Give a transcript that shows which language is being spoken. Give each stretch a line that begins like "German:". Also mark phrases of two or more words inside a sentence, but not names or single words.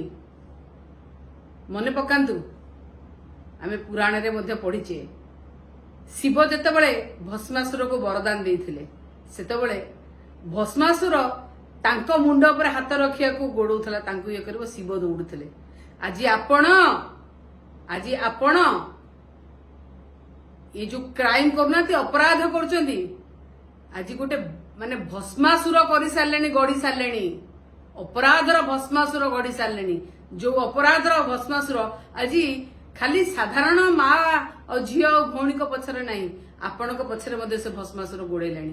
Odia: ମନେ ପକାନ୍ତୁ, ଆମେ ପୁରାଣରେ ମଧ୍ୟ ପଢିଛେ, ଶିବ ଯେତେବେଳେ ଭସ୍ମାସୁରକୁ ବରଦାନ ଦେଇଥିଲେ, ସେତେବେଳେ ଭସ୍ମାସୁର ତାଙ୍କ ମୁଣ୍ଡ ଉପରେ ହାତ ରଖିବାକୁ ଗୋଡଉଥିଲା, ତାଙ୍କୁ ଇଏ କରିବ, ଶିବ ଦୌଡୁଥିଲେ। ଆଜି ଆପଣ
Hindi: ये जो क्राइम
Odia: କରୁନାହାନ୍ତି, ଅପରାଧ କରୁଛନ୍ତି, ଆଜି ଗୋଟେ ମାନେ ଭସ୍ମାସୁର କରି ସାରିଲେଣି, ଗଢି ସାରିଲେଣି। ଅପରାଧର ଭସ୍ମାସୁର ଗଢି ସାରିଲେଣି। ଯୋଉ ଅପରାଧର ଭସ୍ମାସୁର ଆଜି ଖାଲି ସାଧାରଣ ମା ଆଉ ଝିଅ ଆଉ ଭଉଣୀଙ୍କ ପଛରେ ନାହିଁ, ଆପଣଙ୍କ ପଛରେ ମଧ୍ୟ ସେ ଭସ୍ମାସୁର ଗୋଡେଇଲାଣି।